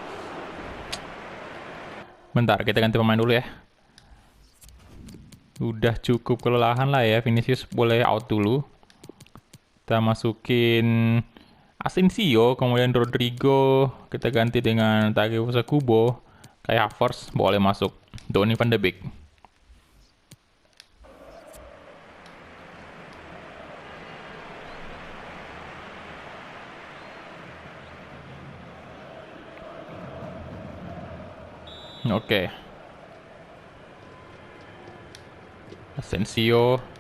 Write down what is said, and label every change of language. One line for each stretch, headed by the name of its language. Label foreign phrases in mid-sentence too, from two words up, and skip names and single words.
Indonesian: Bentar, kita ganti pemain dulu ya. Udah cukup kelelahan lah ya. Vinicius boleh out dulu. Kita masukin Asensio, kemudian Rodrigo. Kita ganti dengan Takefusa Kubo. Kayak Havertz boleh masuk. Donny van de Beek. Oke. Asensio.